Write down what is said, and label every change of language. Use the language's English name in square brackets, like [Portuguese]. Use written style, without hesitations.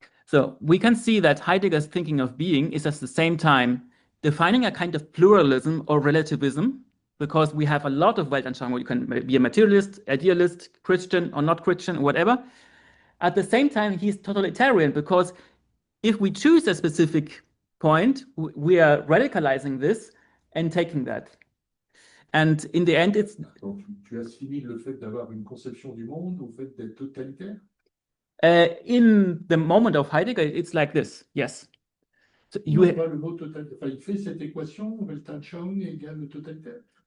[English] So we can see that Heidegger's thinking of being is at the same time defining a kind of pluralism or relativism, because we have a lot of Weltanschauung. You can be a materialist, idealist, Christian or not Christian, whatever. At the same time, he's totalitarian, because if we choose a specific point, we are radicalizing this and taking that. And in the end, it's... [French] Donc, tu assimiles le fait d'avoir une conception du monde au fait d'être totalitaire? [English] In the moment of Heidegger, it's like this, yes. So [French] Il le mot totalitaire. Enfin, il fait cette équation, Weltanschauung égale le totalitaire.